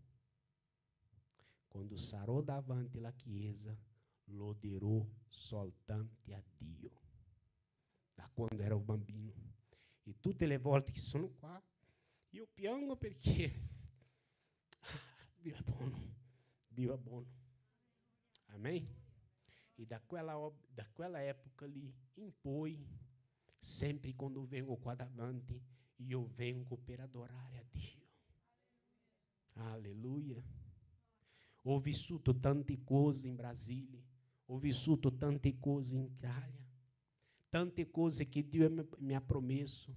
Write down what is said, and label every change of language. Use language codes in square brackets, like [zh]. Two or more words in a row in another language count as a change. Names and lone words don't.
[it] Quando sarò davanti alla chiesa, loderò soltanto a Dio. Da quando ero bambino. E tutte le volte che sono qua, io piango perché Dio è buono. Dio è buono. [pt] Amém? E daquela época ali em [it] poi, sempre quando vengo qua davanti, io vengo per adorare a Dio. Alleluia. Ho vissuto tante cose in Brasile, ho vissuto tante cose in Italia, tante cose che Dio mi ha promesso.